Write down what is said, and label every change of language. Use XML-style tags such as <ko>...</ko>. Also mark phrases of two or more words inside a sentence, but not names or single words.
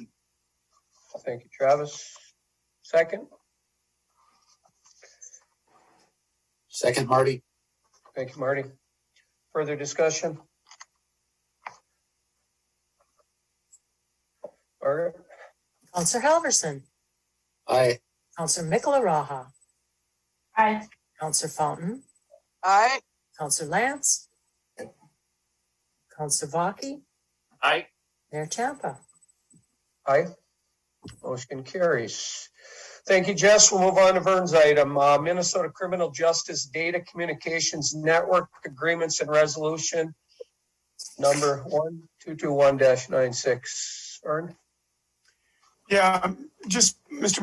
<en>Thank you, Travis. Second? Second, Marty. Thank you, Marty. Further discussion? Margaret? Counselor Halverson. Aye. Counselor Michelaraha. Aye. Counselor Fountain. Aye. Counselor Lance. Counselor Baki. Aye. Mayor Champa. Aye. Motion carries. Thank you, Jess. We'll move on to Vern's item. Minnesota Criminal Justice Data Communications Network Agreements and Resolution number 1221-96. Vern? Yeah, just, Mr.</en>